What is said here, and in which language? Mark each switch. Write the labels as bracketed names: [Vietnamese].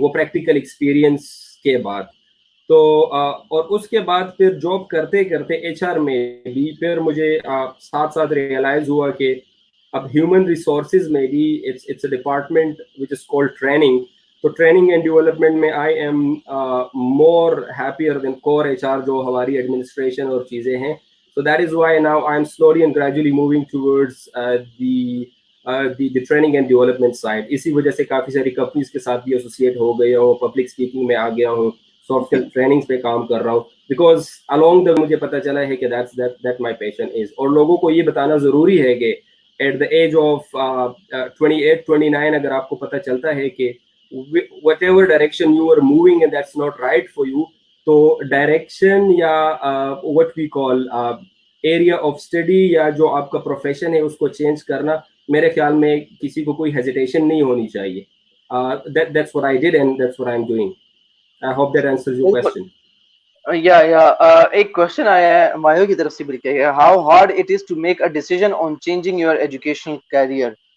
[Urdu] وہ practical experience کے بعد. تو اور اس کے بعد پھر جاب کرتے کرتے HR میں بھی پھر مجھے ساتھ ساتھ ریئلائز ہوا کہ اب ہیومن ریسورسز میں بھی [English] It's a department which is called training. تو training and development [Urdu] میں [English] I am more happier than core HR, [Urdu] جو ہماری ایڈمنسٹریشن اور چیزیں ہیں. [English] So that is why now I am slowly and gradually moving towards the training and development side. [Urdu] اسی وجہ سے کافی ساری کمپنیز کے ساتھ بھی ایسوسیٹ ہو گیا ہوں, پبلک اسپیکنگ میں آ گیا ہوں, سافٹ اسکل ٹریننگس پہ کام کر رہا ہوں, [English] because along the [Urdu] مجھے پتہ چلا ہے کہ [English] that my passion is. [Urdu] اور لوگوں کو یہ بتانا ضروری ہے کہ [English] at the age of 28-29 [Urdu] اگر آپ کو پتہ چلتا ہے کہ [English] whatever direction you are moving and that's not right for you, [Urdu] تو ڈائریکشن یا [English] what we call area of study [Urdu] یا جو آپ کا پروفیشن ہے اس کو چینج کرنا, میرے خیال میں کسی کو کوئی ہیزیٹیشن نہیں ہونی چاہیے. [English] That's what I did and that's what I'm doing. I hope that answers your question. [Urdu] ایک کوشچن آیا ہے مایو کی طرف سے بھی کہ [English] how hard it is to make a decision on changing your educational career.